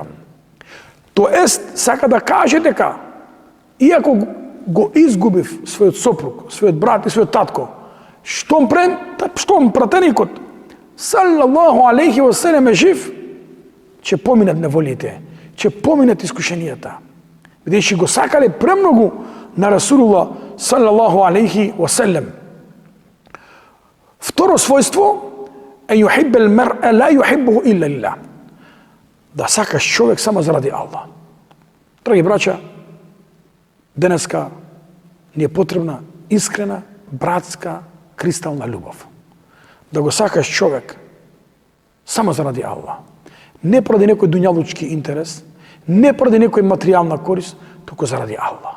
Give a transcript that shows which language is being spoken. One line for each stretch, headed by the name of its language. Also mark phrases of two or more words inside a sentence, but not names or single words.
Macedonian: Тоест, сака да каже дека иако го изгубив својот сопруг, својот брат и својот татко, штом пратеникот
Arabic: صلى الله عليه وسلم
Macedonian: е жив, ќе поминат неволите, ќе поминат искушенијата. Бидејќи го сакале премногу на Расулуллах
Arabic: صلى الله عليه وسلم.
Macedonian: Второ својство е
Arabic: يحب المرء لا يحبه إلا لله.
Macedonian: Да сакаш човек само заради Аллах. Драги браќа, денеска ни е потребна искрена, братска, кристална љубов. Да го сакаш човек само заради Аллах. Не поради некој дуњалучки интерес, не поради некој материјална корист, туку заради Аллах.